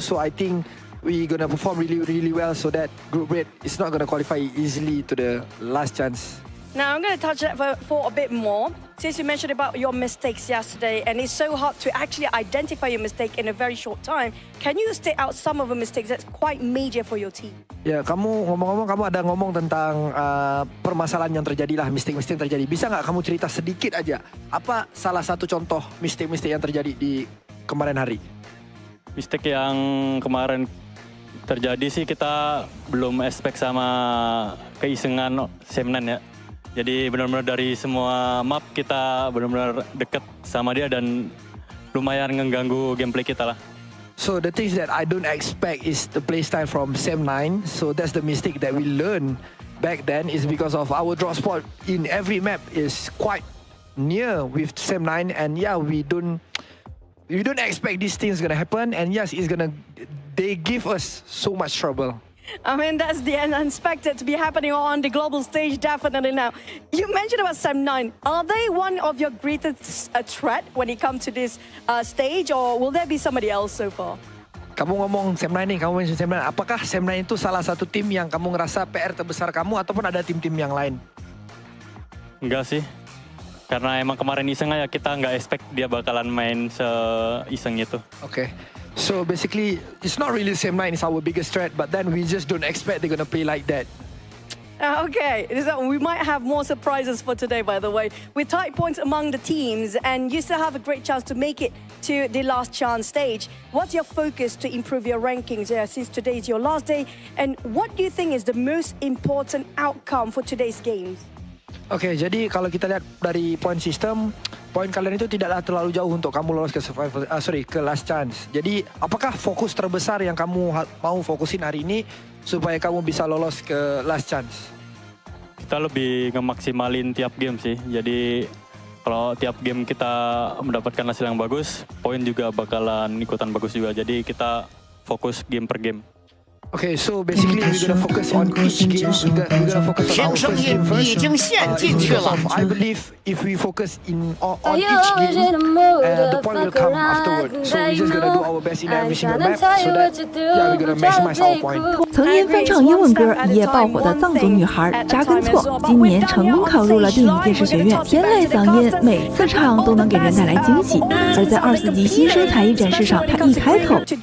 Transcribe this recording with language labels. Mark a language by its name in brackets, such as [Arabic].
[English] So I think we're gonna perform really well, so that group red is not gonna qualify easily to the last chance. Now I'm going to touch that for a bit more. Since you mentioned about your mistakes yesterday, and it's so hard to actually identify your mistake in a very short time, can you state out some of the mistakes that's quite major for your team? [Indonesian] Ya, kamu ngomong-ngomong, kamu ada ngomong tentang permasalahan yang terjadi lah, mistake-mistake yang terjadi. Bisa nggak kamu cerita sedikit aja, apa salah satu contoh mistake-mistake yang terjadi di kemarin hari? Mistake yang kemarin terjadi sih kita belum expect sama keisengan Semnan ya. Jadi benar-benar dari semua map kita benar-benar deket sama dia dan lumayan mengganggu gameplay kita lah. [English] So the things that I don't expect is the play style from Sem9. So that's the mistake that we learned back then, is because of our drop spot in every map is quite near with Sem9, and yeah, we don't expect these things gonna happen, and yes, they give us so much trouble. I mean, that's the unexpected to be happening on the global stage, definitely now. You mentioned about Sem9. Are they one of your greatest threat when it comes to this stage, or will there be somebody else so far? [Indonesian] Kamu ngomong Sem9 nih, kamu mention Sem9. Apakah Sem9 itu salah satu tim yang kamu ngerasa PR terbesar kamu, ataupun ada tim-tim yang lain? Enggak sih. Karena emang kemarin iseng aja, kita nggak expect dia bakalan main se-iseng itu. Oke. [English] So basically, it's not really Sem9 is our biggest threat, but then we just don't expect they're gonna play like that. Okay, so we might have more surprises for today, by the way. With tight points among the teams, and you still have a great chance to make it to the last chance stage. What's your focus to improve your rankings since today is your last day? And what do you think is the most important outcome for today's games? [Indonesian] Oke, jadi kalau kita lihat dari point system, poin kalian itu tidaklah terlalu jauh untuk kamu lolos ke ke last chance. Jadi, apakah fokus terbesar yang kamu mau fokusin hari ini supaya kamu bisa lolos ke last chance? Kita lebih ngemaksimalin tiap game sih. Jadi kalau tiap game kita mendapatkan hasil yang bagus, poin juga bakalan ikutan bagus juga. Jadi kita fokus game per game. [English] Okay, so basically we're gonna focus on each game. We're gonna focus on our first game first. I believe if we focus on each game, the point will come afterward. So we're just gonna do our best in every single map, so that we're gonna maximize our point. [Chinese] 曾因翻唱英文歌一夜爆火的藏族女孩扎根错，今年成功考入了电影电视学院。天籁嗓音，每次唱都能给人带来惊喜。而在24级新生才艺展示上，她一开口。